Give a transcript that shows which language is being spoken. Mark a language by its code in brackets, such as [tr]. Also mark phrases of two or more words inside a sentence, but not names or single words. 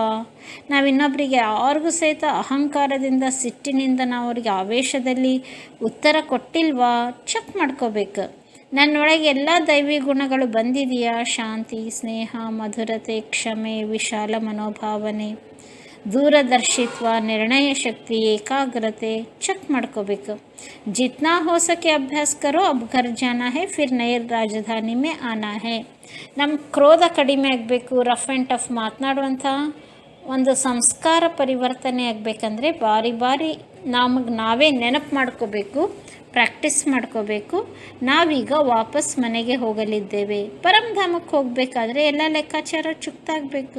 [kn] ನಾವು ಇನ್ನೊಬ್ಬರಿಗೆ ಯಾರಿಗೂ ಸಹಿತ ಅಹಂಕಾರದಿಂದ, ಸಿಟ್ಟಿನಿಂದ ನಾವು ಅವ್ರಿಗೆ ಆವೇಶದಲ್ಲಿ ಉತ್ತರ ಕೊಟ್ಟಿಲ್ವಾ? ಚೆಕ್ ಮಾಡ್ಕೋಬೇಕು. ನನ್ನೊಳಗೆ ಎಲ್ಲ ದೈವಿ ಗುಣಗಳು ಬಂದಿದೆಯಾ? ಶಾಂತಿ, ಸ್ನೇಹ, ಮಧುರತೆ, ಕ್ಷಮೆ, ವಿಶಾಲ ಮನೋಭಾವನೆ, ದೂರದರ್ಶಿತ್ವ, ನಿರ್ಣಯ ಶಕ್ತಿ, ಏಕಾಗ್ರತೆ ಚೆಕ್ ಮಾಡ್ಕೋಬೇಕು. [hi] जितना हो सके अभ्यास करो, अब घर जाना है, फिर नई राजधानी में आना है. [kn] ನಮ್ಮ ಕ್ರೋಧ ಕಡಿಮೆ ಆಗಬೇಕು, [en] rough and tough [kn] ಮಾತನಾಡುವಂಥ ಒಂದು ಸಂಸ್ಕಾರ ಪರಿವರ್ತನೆ ಆಗಬೇಕಂದ್ರೆ ಬಾರಿ ಬಾರಿ ನಮಗೆ ನಾವೇ ನೆನಪು ಮಾಡ್ಕೋಬೇಕು, ಪ್ರಾಕ್ಟೀಸ್ ಮಾಡ್ಕೋಬೇಕು. ನಾವೀಗ ವಾಪಸ್ ಮನೆಗೆ ಹೋಗಲಿದ್ದೇವೆ. ಪರಮಧಾಮಕ್ಕೆ ಹೋಗಬೇಕಾದ್ರೆ ಎಲ್ಲ ಲೆಕ್ಕಾಚಾರ ಚುಕ್ತಾಗಬೇಕು.